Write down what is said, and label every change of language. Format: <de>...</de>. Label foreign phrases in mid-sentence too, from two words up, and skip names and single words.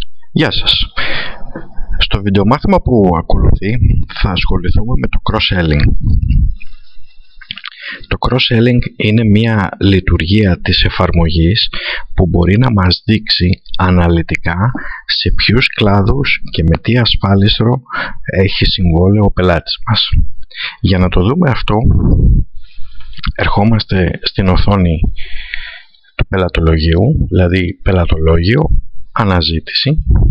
<el>Γεια σας. Στο βιντεομάθημα που ακολουθεί θα ασχοληθούμε με το cross-selling. Το cross-selling είναι μια λειτουργία της εφαρμογής που μπορεί να μας δείξει αναλυτικά σε ποιους κλάδους και με τι ασφάλιστρο έχει συμβόλαιο ο πελάτης μας. Για να το δούμε αυτό, ερχόμαστε στην οθόνη του πελατολογίου, δηλαδή πελατολόγιο, αναζήτηση.</el>